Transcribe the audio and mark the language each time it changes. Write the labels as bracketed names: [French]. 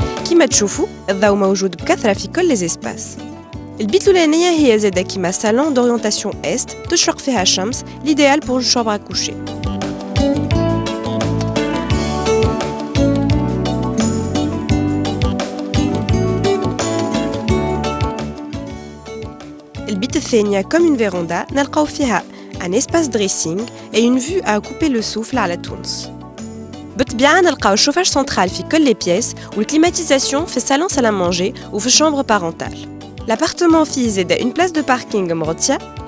[Arabic] كما تشوفوا الضوء موجود بكثرة في كل [French] les espaces. [Arabic] البيت الأولانية هي زادة كيما [French] salon d'orientation est [Arabic] تشرق فيها الشمس [French] l'idéal pour une chambre à coucher. [Arabic] البيت الثانية [French] comme une véranda [Arabic] نلقاو فيها [French] un espace dressing et une vue à couper le souffle [Arabic] على تونس. بالطبيعة نلقاو الشوفاج سنترال في كل les pièces والكليماتيزاسيون في الصالون [French] salle à manger [Arabic] وفي الشامبر بارونتال. [French] L'appartement [Arabic] فيه زادة [French] une place de parking [Arabic] مغطية.